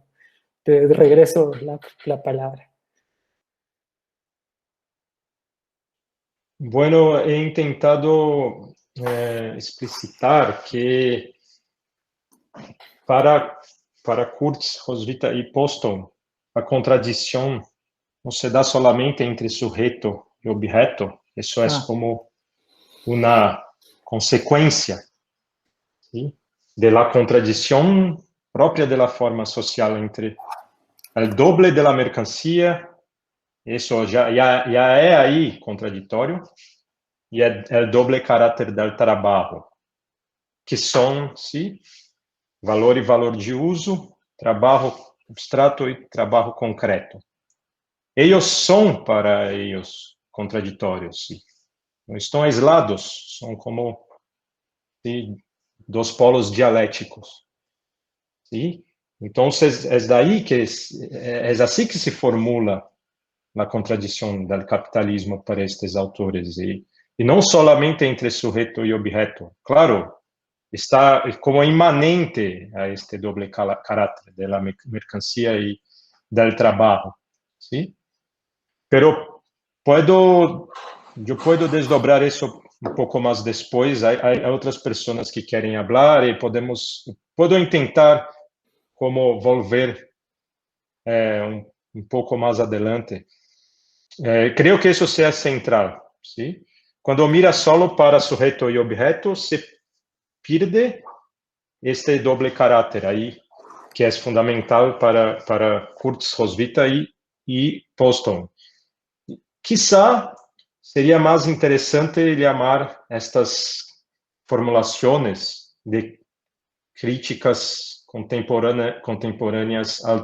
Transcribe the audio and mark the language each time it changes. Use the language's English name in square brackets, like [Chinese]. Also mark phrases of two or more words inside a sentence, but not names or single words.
[Spanish] Te regreso la palabra. Bueno, he intentado explicitar que para Kurtz, Roswitha y Poston, [Portuguese] a contradição não se dá solamente entre sujeito e objeto, isso é como uma consequência, [Spanish] ¿sí?, de la [Portuguese] contradição própria [Spanish] de la forma social entre el doble de la mercancía, isso já é aí contraditório, e el doble caráter del trabalho, que são, sim, valor e valor de uso, trabalho abstrato e trabalho concreto. [Portuguese] Eles são, para eles, contraditórios, sim. Não estão aislados, são como, sim, dois polos dialéticos. Sim? Então, é daí que é assim que se formula a contradição do capitalismo para estes autores, e não somente entre sujeito e objeto. [Spanish] Claro, está como imanente a este doble caráter de la mercancía y del trabajo, ¿sí? Pero yo puedo desdobrar eso un poco más después. Hay otras personas que quieren hablar y puedo intentar como volver un poco más adelante. Creo que eso sea central, ¿sí? Cuando mira solo para sujeto y objeto, se pierde este doble caráter [Portuguese] aí, que é fundamental para Kurtz, Roswitha e Poston. Quizá seria mais interessante chamar estas formulações de críticas contemporâneas ao